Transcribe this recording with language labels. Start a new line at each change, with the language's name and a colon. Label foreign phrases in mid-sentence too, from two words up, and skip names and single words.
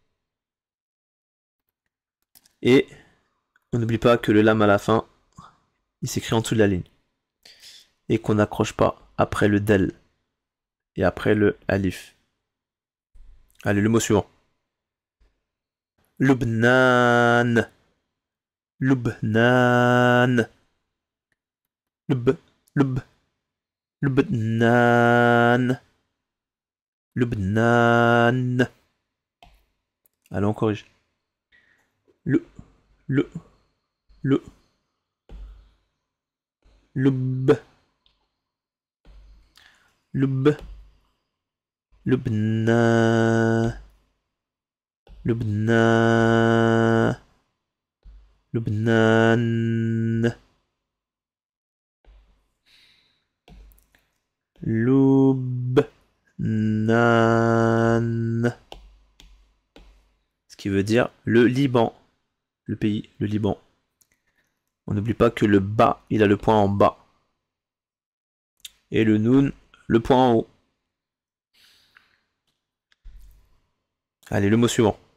French: Et on n'oublie pas que le lam à la fin, il s'écrit en dessous de la ligne. Et qu'on n'accroche pas après le del et après le alif. Allez, le mot suivant. Lubnan.
Arabic: لبنان لب لبنان لبنان.
French: Allez, on corrige. Le le
Arabic: لب لب لبنان لبنان لبنان لبنان.
French: Ce qui veut dire le Liban. Le pays, le Liban. On n'oublie pas que le bas, il a le point en bas. Et le noun, le point en haut. Allez, le mot suivant.